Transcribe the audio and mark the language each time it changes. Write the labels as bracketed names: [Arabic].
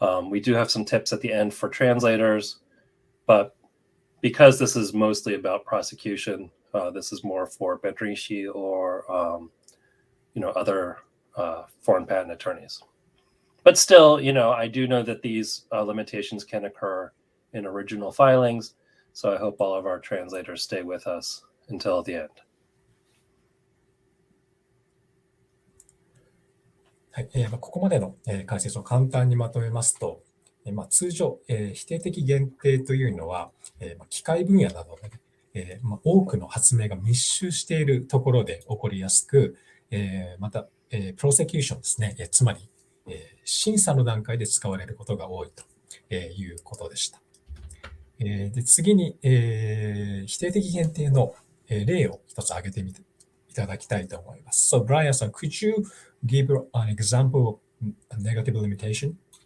[English] We do have some tips at the end for translators, but because this is mostly about prosecution, this is more for Bedrishi or other foreign patent attorneys. But still, I do know that these limitations can occur in original filings, so I hope all of our translators stay with us until the end. [Japanese] はい、ここまでの解説を簡単にまとめますと、通常、否定的限定というのは、機械分野などで、多くの発明が密集しているところで起こりやすく、また、プロセキューションですね、つまり、審査の段階で使われることが多いということでした。で次に、否定的限定の例を一つ挙げてみていただきたいと思います。 [English] So, Brian, could you give an example of a negative limitation?